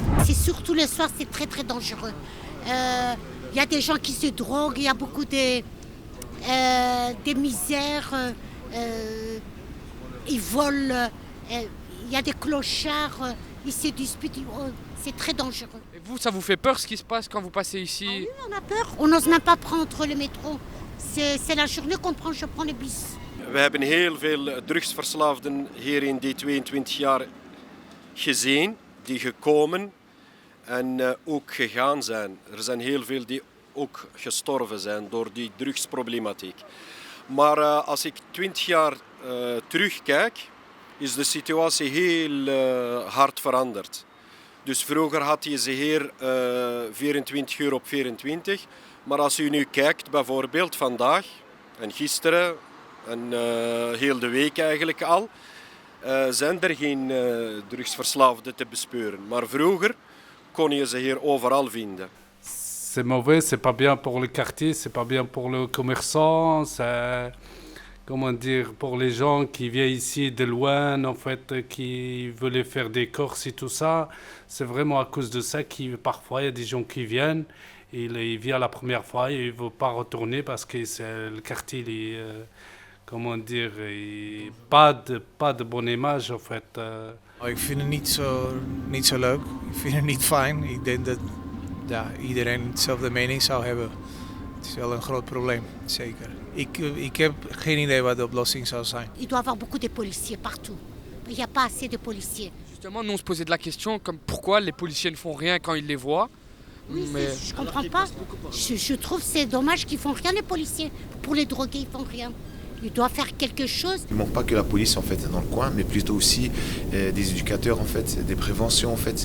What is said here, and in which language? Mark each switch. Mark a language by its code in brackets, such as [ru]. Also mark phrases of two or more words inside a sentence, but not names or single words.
[fr] C'est surtout le soir, c'est très très dangereux. Il y a des gens qui se droguent, il y a beaucoup des misères. Ils volent. Il y a des clochards. Ils se disputent. C'est très dangereux. Et vous, ça vous fait peur ce qui se passe quand vous passez ici? Ah oui, on a peur. On n'ose même pas prendre le métro. C'est la journée je prends le bus. [nl] We hebben heel veel drugsverslaafden hier in die 22 jaar gezien, die gekomen en ook gegaan zijn. Er zijn heel veel die ook gestorven zijn door die drugsproblematiek. Maar als ik 20 jaar terugkijk, is de situatie heel hard veranderd. Dus vroeger had je ze hier 24 uur op 24. Maar als u nu kijkt, bijvoorbeeld vandaag en gisteren en heel de week eigenlijk al, zijn er geen drugsverslaafden te bespeuren. Maar vroeger kon je ze hier overal vinden. [fr] C'est mauvais, c'est pas bien pour le quartier, c'est pas bien pour le commerçant, c'est, comment dire, pour les gens qui viennent ici de loin, en fait, qui veulent faire des courses et tout ça. C'est vraiment à cause de ça que parfois il y a des gens qui viennent, ils viennent la première fois et ils ne veulent pas retourner parce que le quartier, il est, comment dire, pas de bonne image, en fait. [nl] Ik vind het niet zo leuk. Ik vind het niet fijn. Ik denk dat iedereen hetzelfde mening zou hebben. Het is wel een groot probleem, zeker. Ik heb geen idee wat de oplossing zou zijn. [fr] Il doit y avoir beaucoup de policiers partout. Il n'y a pas assez de policiers. Justement, nous on se posait de la question comme pourquoi les policiers ne font rien quand ils les voient. Oui, Mais je comprends pas. Je trouve que c'est dommage qu'ils font rien les policiers. Pour les drogués, ils font rien. Ils doivent faire quelque chose. Il ne manque pas que la police en fait dans le coin, mais plutôt aussi des éducateurs en fait, des préventions en fait.